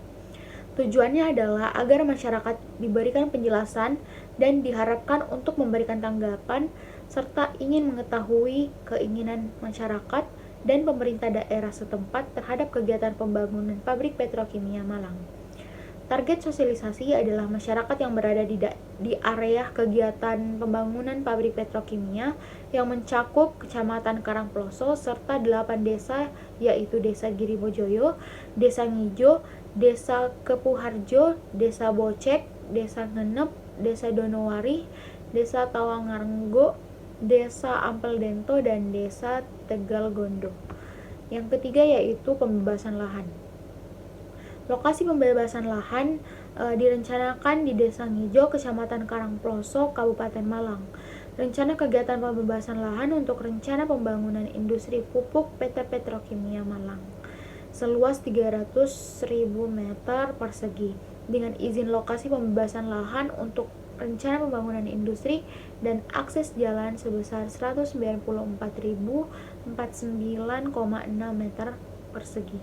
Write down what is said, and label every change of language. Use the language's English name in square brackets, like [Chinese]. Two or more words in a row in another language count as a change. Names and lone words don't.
[Indonesian] Tujuannya adalah agar masyarakat diberikan penjelasan dan diharapkan untuk memberikan tanggapan serta ingin mengetahui keinginan masyarakat dan pemerintah daerah setempat terhadap kegiatan pembangunan pabrik petrokimia Malang. Target sosialisasi adalah masyarakat yang berada di area kegiatan pembangunan pabrik petrokimia yang mencakup Kecamatan Karangploso serta 8 desa yaitu Desa Girimojoyo, Desa Ngijo, Desa Kepuharjo, Desa Bocek, Desa Ngenep, Desa Donowari, Desa Tawangarenggo, Desa Ampel Dento, dan Desa Tegal Gondo. Yang ketiga yaitu pembebasan lahan. Lokasi pembebasan lahan direncanakan di Desa Ngijo, Kecamatan Karangploso, Kabupaten Malang. Rencana kegiatan pembebasan lahan untuk rencana pembangunan industri pupuk PT Petrokimia Malang seluas 300.000 meter persegi dengan izin lokasi pembebasan lahan untuk rencana pembangunan industri dan akses jalan sebesar 194.049,6 meter persegi.